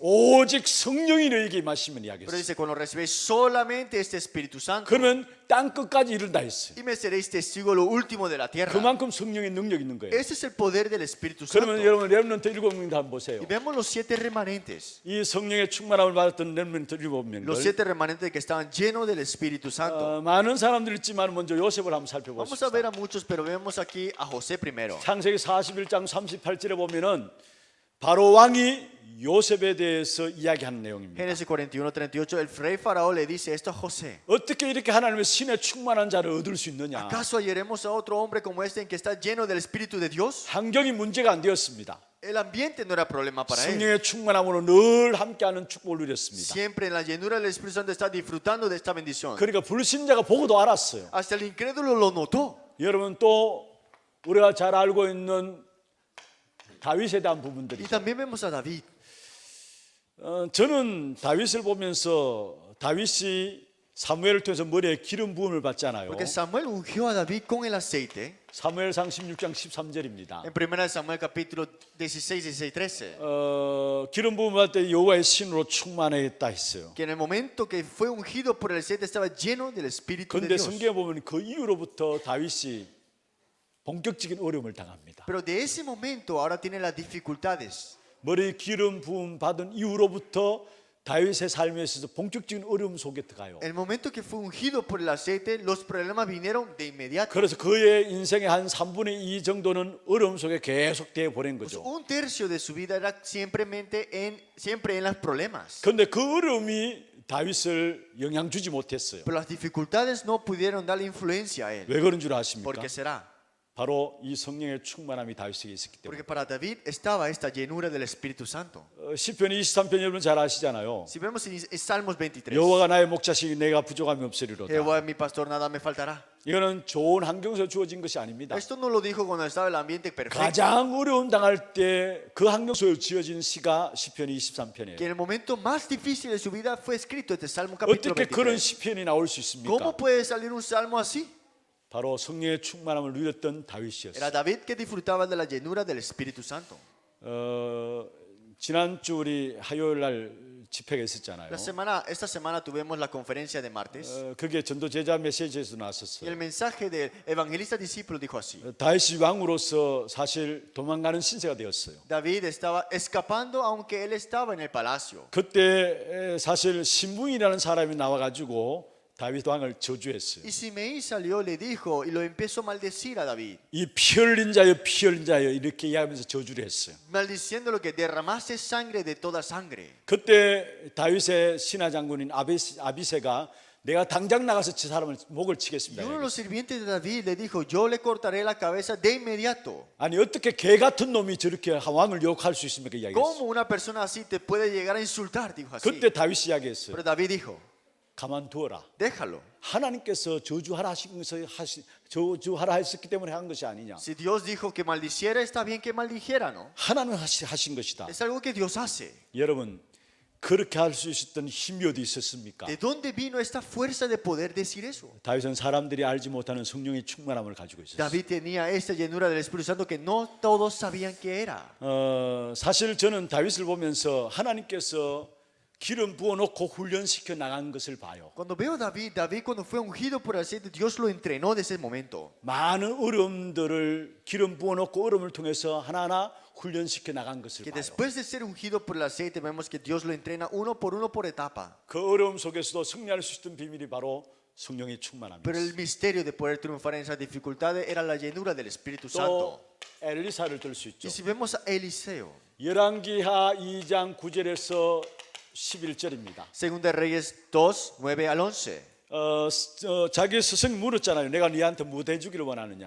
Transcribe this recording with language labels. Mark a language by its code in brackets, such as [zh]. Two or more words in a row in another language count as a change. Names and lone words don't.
[ko] 오직 성령이 너희에게 임하시면 [es] Pero [ko] 이야기했어요. [es] dice, cuando recibéis solamente este Espíritu Santo, [ko] 그러면 땅 끝까지 이른다 했어요. [es] y me seréis testigo lo último de la tierra. [ko] 그만큼 성령의 능력이 있는 거예요. [es] Ese es el poder del Espíritu [ko] 그러면 [es] Santo. [ko] 여러분 렘넌트 7명도 한번 보세요. [es] Y vemos los 7 remanentes. [ko] 이 성령의 충만함을 받았던 렘넌트 7명들 [es] Los 7 remanentes que estaban llenos del Espíritu Santo. [ko] 많은 사람들이 있지만 먼저 요셉을 한번 [es] Vamos a ver [ko] 살펴보십시다. [es] a muchos, pero vemos aquí a José primero. [ko] 창세기 41장 38절에 보면은 바로 왕이 요셉에 대해서 이야기하는 내용입니다. [es] Génesis 41:38, el rey Faraón le dice esto a José. [ko] 어떻게 이렇게 하나님의 신의 충만한 자를 얻을 수 있느냐? [es] ¿Acaso hallaremos a otro hombre como este en que está lleno del Espíritu de Dios? [ko] 환경이 문제가 안 되었습니다. [es] El ambiente no era problema para él. [ko] 성령의 충만함으로 늘 함께하는 축복을 누렸습니다. [es] Siempre en la llenura del Espíritu Santo está disfrutando de esta bendición. [ko] 그러니까 불신자가 보고도 알았어요. [es] Hasta el incrédulo lo notó. [ko] 여러분 또 우리가 잘 알고 있는 다윗에 대한 [es] Y [ko] 부분들이죠. [es] también vemos a David. [ko] 저는 다윗을 보면서 다윗이 사무엘을 통해서 머리에 기름 부음을 받잖아요. [es] Porque Samuel ungió a David con el aceite. [ko] 사무엘상 16장 13절입니다. [es] En 1 Samuel capítulo 16, 16, 13. [ko] 기름 부음을 받을 때 여호와의 신으로 충만했다 했어요. [es] Que en el momento que fue ungido por el aceite estaba lleno del Espíritu de [ko] 그런데 [es] Dios. [ko] 성경에 보면 그 이후로부터 다윗이 본격적인 어려움을 당합니다. [es] Pero de ese momento ahora tiene las dificultades. [ko] 머리 기름 부음 받은 이후로부터 다윗의 삶에 있어서 본격적인 어려움 속에 들어가요. [es] El momento que fue ungido por el aceite, los problemas vinieron de inmediato. [ko] 그래서 그의 인생의 한 3분의 2 정도는 어려움 속에 계속 되어 보낸 [es] Pues [ko] 거죠. [es] un tercio de su vida era siempre en los problemas. [ko] 그런데 그 어려움이 다윗을 영향 주지 못했어요. [es] Pero las dificultades no pudieron darle influencia a él. [ko] 왜 그런 줄 [es] ¿Por [ko] 아십니까? [es] qué será? [ko] 바로 이 성령의 충만함이 다윗에게 있었기 때문에. [es] Porque para David estaba esta llenura del Espíritu Santo. [ko] 시편 23편 여러분 잘 아시잖아요. [es] Si vemos en Salmos 23, [ko] 여호와가 나의 목자시니 내가 부족함이 없으리로다. [es] Jehová es mi pastor, nada me faltará. [ko] 이거는 좋은 환경에서 주어진 것이 아닙니다. [es] Esto no lo dijo cuando estaba el ambiente perfecto. [ko] 가장 어려움 당할 때 그 환경에서 지어진 시가 시편 [es] Que [ko] 23편이에요. [es] en el momento más difícil de su vida fue escrito este Salmo capítulo [ko] 어떻게 그런 [es] 23. [ko] 시편이 나올 수 있습니까? [es] ¿Cómo puede salir un salmo así? [ko] 바로 성령의 충만함을 누렸던 [es] Era [ko] 다윗이었어요. [es] David que disfrutaba de la llenura del Espíritu Santo. [ko] 지난주 우리 화요일 날 집회가 있었잖아요. [es] Esta semana tuvimos la conferencia de martes [ko] 그게 전도 제자 메시지에서 [es] y [ko] 나왔었어요. [es] el mensaje del evangelista discípulo dijo así. [ko] 다윗이 왕으로서 사실 도망가는 신세가 되었어요. [es] David estaba escapando aunque él estaba en el palacio. [ko] 그때 사실 신붕이라는 사람이 나와가지고 다윗 왕을 저주했어요. [es] Y Simei salió, le dijo y lo empezó a maldecir a David, [ko] 이 피 흘린 자여 피 흘린 자여 이렇게 이야기하면서 저주를 했어요. [es] maldiciendo lo que derramaste sangre de toda sangre. [ko] 그때 다윗의 신하 장군인 아비새가 내가 당장 나가서 저 사람을 목을 치겠습니다. [es] Y uno de los sirvientes de David le dijo, yo le cortaré la cabeza de inmediato. [ko] 아니 어떻게 개 같은 놈이 저렇게 왕을 욕할 수 있습니까? 이야기했어요. [es] ¿Cómo una persona así te puede llegar a insultar? Dijo así. [ko] 그때 다윗이 이야기했어요. [es] Pero David dijo, [ko] 가만두어라. [es] déjalo. [ko] 하나님께서 저주하라 했었기 때문에 한 것이 아니냐. [es] Si Dios dijo que maldiciera, está bien que maldijera, ¿no? [ko] 하나님 하신 것이다. [es] Es algo que Dios hace. [ko] 여러분, 그렇게 할 수 있었던 힘이 어디 있었습니까? [es] ¿De dónde vino esta fuerza de poder decir eso? [ko] 다윗은 사람들이 알지 못하는 성령의 충만함을 가지고 있었어요. [es] David tenía esta llenura del Espíritu Santo que no todos sabían que era. [ko] 사실 저는 다윗을 보면서 하나님께서 기름 부어놓고 훈련시켜 나간 것을 봐요. [es] Cuando veo a David cuando fue ungido por aceite, Dios lo entrenó desde ese momento. [ko] 많은 어려움들을 기름 부어놓고 어려움을 통해서 하나하나 훈련시켜 나간 것을 [es] Que [ko] 봐요. [es] después de ser ungido por el aceite, vemos que Dios lo entrena uno por etapa. [ko] 그 어려움 속에서도 승리할 수 있던 비밀이 바로 성령의 [es] Pero [ko] 충만함이었어요. [es] el misterio de poder triunfar en esas dificultades era la llenura del Espíritu [ko] 또 [es] Santo. [ko] 엘리사를 들 수 있죠. [es] Y si vemos a Eliseo, [ko] 열왕기하 2장 9절에서 11절입니다. [es] Segunda Reyes 2, 9 al 11. [ko] 자기 스승이 물었잖아요. 내가 네한테 뭐 해주기를 원하느냐.